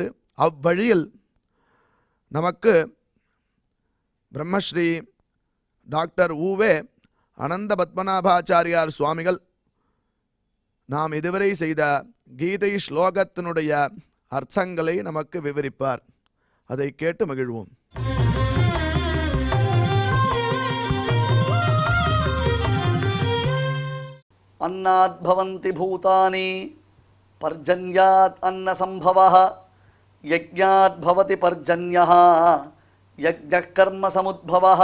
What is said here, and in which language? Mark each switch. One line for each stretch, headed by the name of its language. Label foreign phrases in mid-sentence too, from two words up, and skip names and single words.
Tamil: அவ்வழியில் நமக்கு பிரம்மஸ்ரீ டாக்டர் ஊவே அனந்த பத்மநாபாச்சாரியார் சுவாமிகள் நாம் இதுவரை செய்த கீதை ஸ்லோகத்தினுடைய அர்த்தங்களை நமக்கு விவரிப்பார். அதை கேட்டு மகிழ்வோம்.
Sanskrit: अन्नात् भवन्ति भूतानि पर्जन्यात् अन्न संभवः यज्ञात् भवति पर्जन्यः यज्ञः कर्म समुद्भवः।